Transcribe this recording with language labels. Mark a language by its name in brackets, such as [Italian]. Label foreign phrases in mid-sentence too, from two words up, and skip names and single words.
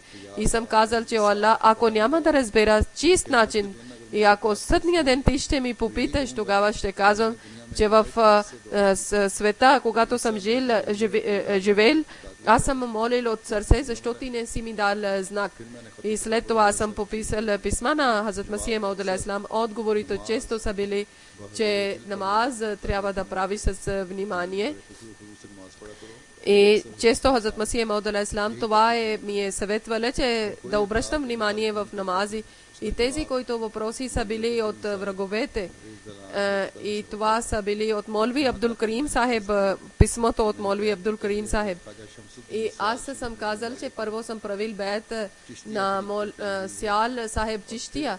[Bulgarian] И съм казал, че Аллах, ако няма да разбера чист начин, и ако съдния ден ти ще ми попиташ, тогава ще казвам, че в света, когато съм живел, аз съм молил от сърце, защо ти не си ми дал знак. И след това съм пописал писма на Хазрат Масих Мауд [Arabic] عليه السلام. [Bulgarian] Отговорите често са били, че намаз трябва да прави с внимание. И често Хазрат Масих Мауд [Arabic] عليه السلام [Bulgarian] това ми е съветвал, че да обръщам внимание в намази. И тези, които въпроси са били от враговете, и това са били от Молви Абдул Карим Сахеб, писмото от Молви Абдул Карим Сахеб. И аз съм казал, че първо съм правил бейт на Сял Сахеб Чиштия.